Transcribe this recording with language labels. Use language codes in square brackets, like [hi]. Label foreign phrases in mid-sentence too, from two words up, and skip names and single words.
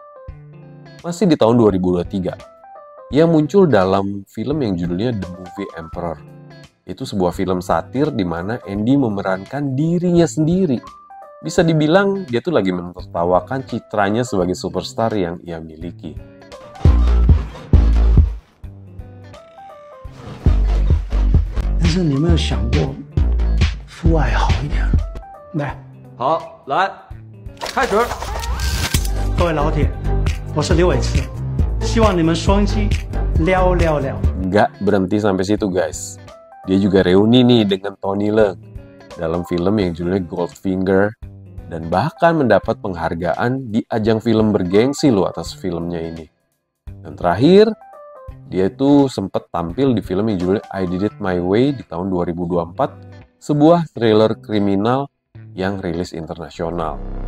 [id] Masih di tahun 2023, ia muncul dalam film yang judulnya The Movie Emperor. Itu sebuah film satir di mana Andy memerankan dirinya sendiri. Bisa dibilang dia tuh lagi menertawakan citranya sebagai superstar yang ia miliki. [zh] 但是你有没有想过，父爱好一点？来，好，来，开始。各位老铁，我是刘伟驰，希望你们双击撩撩撩。 [id] Nggak berhenti sampai situ guys. Dia juga reuni nih dengan Tony Leung dalam film yang judulnya Goldfinger dan bahkan mendapat penghargaan di ajang film bergengsi loh atas filmnya ini. Dan terakhir, dia itu sempat tampil di film yang judulnya I Did It My Way di tahun 2024, sebuah thriller kriminal yang rilis internasional.